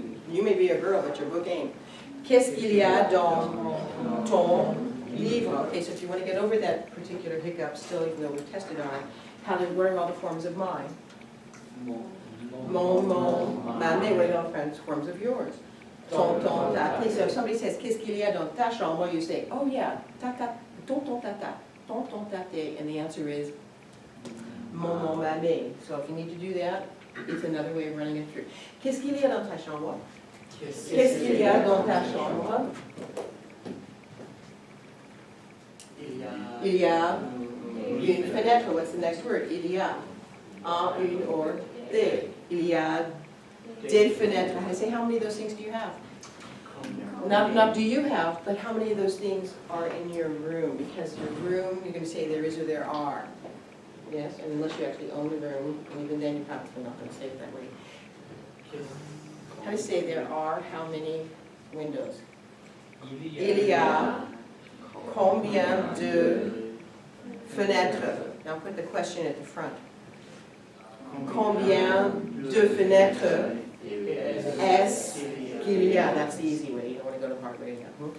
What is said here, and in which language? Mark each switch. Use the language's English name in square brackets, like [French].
[English] You may be a girl, but your book ain't. [French] Qu'est-ce qu'il y a dans ton [English] Livre, okay, so if you want to get over that particular hiccup still, even though we've tested on it, what are all the forms of mine? Mon, ma, mes, what are all the forms of yours? Ton, ta, ta. So if somebody says, [French] qu'est-ce qu'il y a dans ta chambre, [English] you say, oh yeah, ta, ta, ton, ta, ta, and the answer is mon, ma, mes. So if you need to do that, it's another way of running it through. [French] Qu'est-ce qu'il y a dans ta chambre? Qu'est-ce qu'il y a dans ta chambre? Il y a une fenêtre. [English] What's the next word? [French] Il y a un, une, or des. Il y a des fenêtres. [English] I say, how many of those things do you have? Not do you have, but how many of those things are in your room? Because your room, you're going to say there is or there are. Yes, and unless you actually own the room, and even then you're probably not going to say it that way. How do you say there are how many windows? [French] Il y a combien de fenêtres? [English] Now put the question at the front. [French] Combien de fenêtres est-ce qu'il y a? [English] That's the easy way. You don't want to go the hard way again.